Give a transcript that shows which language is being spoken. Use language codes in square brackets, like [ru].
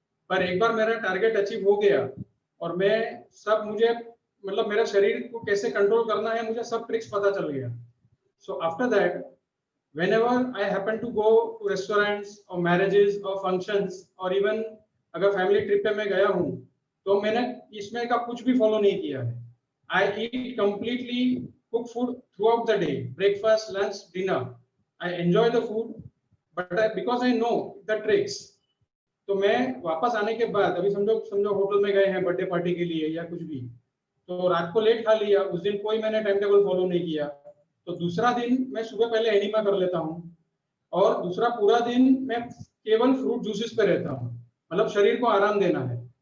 [hi] पर एक बार मेरा टारगेट अचीव हो गया और मैं सब मुझे मतलब मेरा शरीर को कैसे कंट्रोल करना है मुझे सब ट्रिक्स पता चल गया। [en] so after that whenever I happen to go to restaurants or marriages or functions or even [hi] अगर फैमिली ट्रिप पे मैं गया हूँ तो मैंने इसमें का कुछ भी फॉलो नहीं किया है। [en] I eat completely cooked food throughout the day, breakfast, lunch, dinner. I enjoy the food, but because I know the tricks, [hi] तो मैं वापस आने के बाद अभी समझो समझो होटल में गए हैं बर्थडे पार्टी के लिए या कुछ भी, तो रात को लेट खा लिया, उस दिन कोई मैंने टाइम टेबल फॉलो नहीं किया, तो दूसरा दिन मैं सुबह पहले एनिमा कर लेता हूँ और दूसरा पूरा दिन मैं केवल फ्रूट जूसेस पे रहता हूँ, मतलब शरीर को आराम देना है।